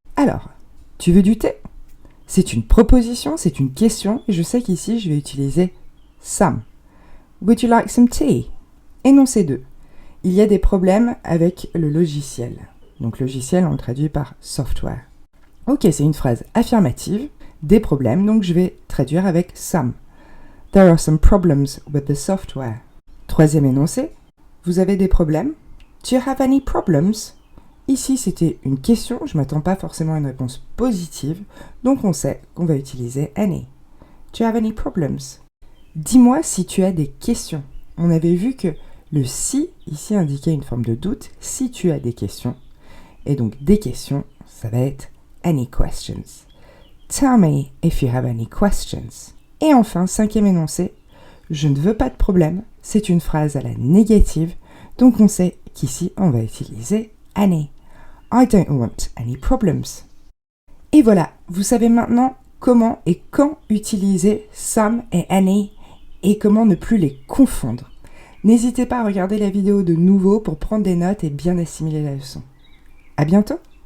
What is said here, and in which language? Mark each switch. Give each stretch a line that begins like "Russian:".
French: Alors, tu veux du thé? C'est une proposition, c'est une question et je sais qu'ici je vais utiliser some.
English: Would you like some tea?
French: Énoncé 2. Il y a des problèmes avec le logiciel. Donc logiciel, on le traduit par software. Ok, c'est une phrase affirmative, des problèmes, donc je vais traduire avec some.
English: There are some problems with the software.
French: Troisième énoncé, vous avez des problèmes?
English: Do you have any problems?
French: Ici, c'était une question, je ne m'attends pas forcément à une réponse positive, donc on sait qu'on va utiliser any.
English: Do you have any problems?
French: Dis-moi si tu as des questions. On avait vu que Le si, ici, indiquait une forme de doute, si tu as des questions. Et donc, des questions, ça va être any questions.
English: Tell me if you have any questions.
French: Et enfin, cinquième énoncé, je ne veux pas de problème, c'est une phrase à la négative, donc on sait qu'ici, on va utiliser any.
English: I don't want any problems.
French: Et voilà, vous savez maintenant comment et quand utiliser some et any et comment ne plus les confondre. N'hésitez pas à regarder la vidéo de nouveau pour prendre des notes et bien assimiler la leçon. À bientôt!